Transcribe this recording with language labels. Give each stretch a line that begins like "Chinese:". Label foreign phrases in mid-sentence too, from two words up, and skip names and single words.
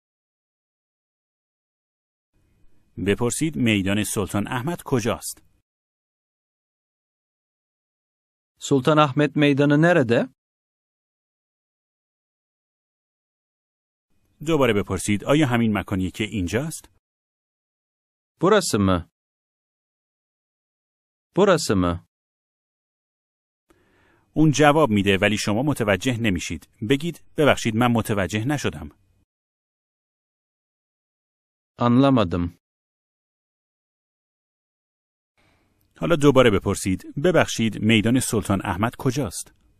Persian: بپرسید میدان سلطان احمد کجاست؟
Turkish: Sultanahmet Meydanı nerede?
Persian: دوباره بپرسید آیا همین مکانیه که اینجاست؟
Turkish: Burası mı? Burası mı?
Persian: اون جواب میده ولی شما متوجه نمیشید. بگید ببخشید من متوجه نشدم.
Turkish: Anlamadım.
Persian: حالا دوباره بپرسید ببخشید میدان سلطان احمد کجاست؟